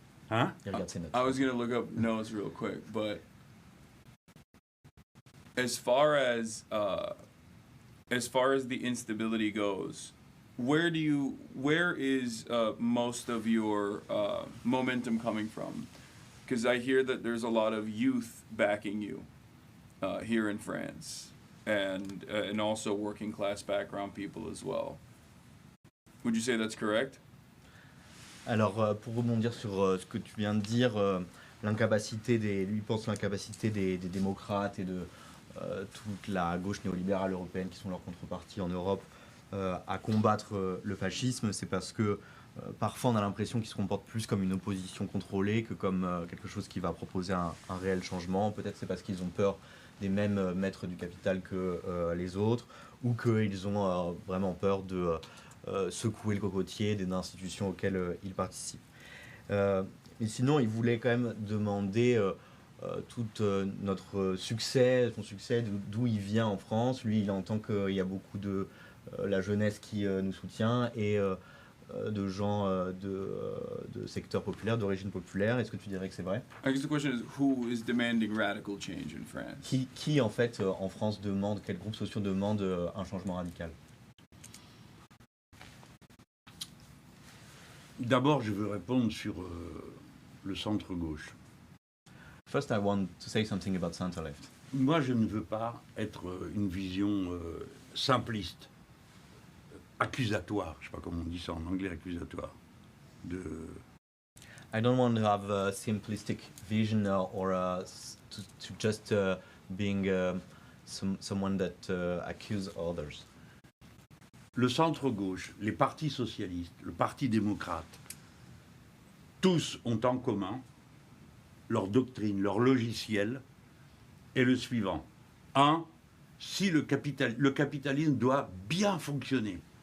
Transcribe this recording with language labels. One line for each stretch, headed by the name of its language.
English: I was gonna look up notes real quick, but as far as the instability goes, where is most of your momentum coming from? Because I hear that there's a lot of youth backing you here in France, and also working class background people as well. Would you say that's correct?
French: Alors, pour rebondir sur ce que tu viens de dire, lui pense l'incapacité des démocrates et de toute la gauche néolibérale européenne qui sont leurs contreparties en Europe à combattre le fascisme, c'est parce que parfois on a l'impression qu'ils se comportent plus comme une opposition contrôlée que comme quelque chose qui va proposer un réel changement. Peut-être c'est parce qu'ils ont peur des mêmes maîtres du capital que les autres, ou qu'ils ont vraiment peur de secouer le cocotier des institutions auxquelles ils participent. Mais sinon, il voulait quand même demander tout notre succès, son succès, d'où il vient en France. Lui, il entend qu'il y a beaucoup de la jeunesse qui nous soutient et de gens de secteurs populaires, d'origine populaire. Est-ce que tu dirais que c'est vrai?
English: I guess the question is, who is demanding radical change in France?
French: Qui en fait, en France, demande, quels groupes sociaux demandent un changement radical? D'abord, je veux répondre sur le centre-gauche.
English: First, I want to say something about center-left.
French: Moi, je ne veux pas être une vision simpliste, accusatoire, je ne sais pas comment on dit ça en anglais, accusatoire,
English: I don't want to have a simplistic vision or to just being someone that accuse others.
French: Le centre-gauche, les partis socialistes, le parti démocrate, tous ont en commun leur doctrine, leur logiciel est le suivant. Si le capitalisme doit bien fonctionner.